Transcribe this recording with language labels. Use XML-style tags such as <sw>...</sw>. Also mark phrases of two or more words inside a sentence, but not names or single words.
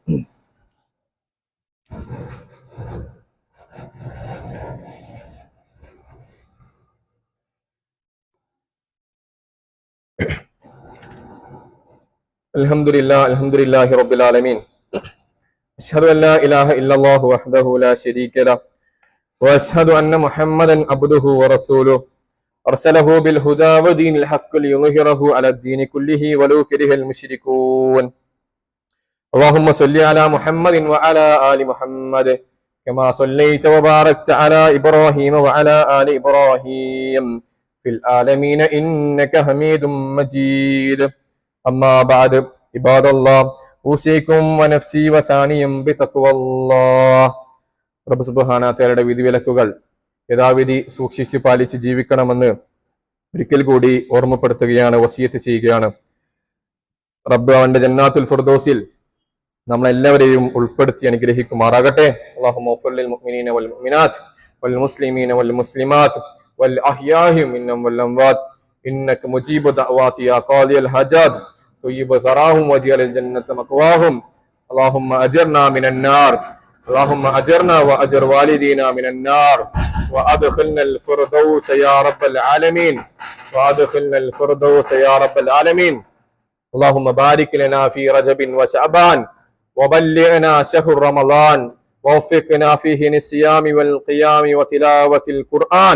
<ar>الحمد لله رب العالمين. أشهد أن لا إله إلا الله وحده لا شريك له وأشهد أن محمدا عبده ورسوله أرسله بالهدى ودين الحق ليظهره على الدين كله ولو كره المشركون. اللهم صل على محمد وعلى آل محمد كما صليت وباركت على إبراهيم وعلى آل إبراهيم في العالمين إنك حميد مجيد. أما بعد عباد الله أوصيكم ونفسي وثانيا بتقوى الله.</ar> <ml>റബ്ബ്</ml> <ar>سبحانه وتعالى</ar> <ml>വിധിവിലക്കുകൾ യഥാവിധി സൂക്ഷിച്ച് പാലിച്ച് ജീവിക്കണമെന്ന് ഒരിക്കൽ കൂടി ഓർമ്മപ്പെടുത്തുകയാണ്, വസിയത്ത് ചെയ്യുകയാണ്. റബ്ബ് അവന്റെ</ml> <ar>جنات الفردوس</ar> <ml>നമ്മളെല്ലാവരെയും ഉൾപ്പെടുത്തി അനുഗ്രഹിക്കുമാറാകട്ടെ.</ml> <ar>اللهم اغفر للمؤمنين والمؤمنات والمسلمين والمسلمات والأحياء منهم والأموات إنك مجيب الدعوات يا قاضي الحاجات طيب ثراهم واجعل الجنة مثواهم. اللهم أجرنا من النار. اللهم أجرنا وأجر والدينا من النار وأدخلنا الفردوس يا رب العالمين وأدخلنا الفردوس يا رب العالمين. اللهم بارك لنا في رجب وشعبان وبلغنا شهر رمضان ووفقنا فيه للصيام والقيام وتلاوة القرآن.</ar>